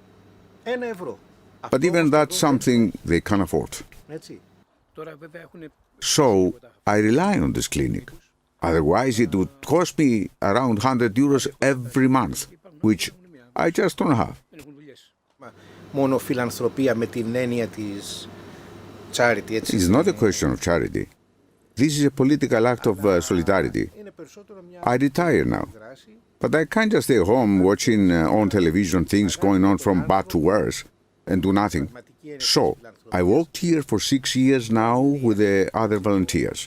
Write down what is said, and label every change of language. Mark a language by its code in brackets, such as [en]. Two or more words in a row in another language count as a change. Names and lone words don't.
[en] But even that's something they can afford. So, I rely on this clinic. Otherwise, it would cost me around €100 every month, which I just don't have. [el] Μόνο φιλανθρωπία με την έννοια της [en] It's not a question of charity. This is a political act of solidarity. I retire now, but I can't just stay home watching on television things going on from bad to worse and do nothing. So, I worked here for 6 years now with the other volunteers.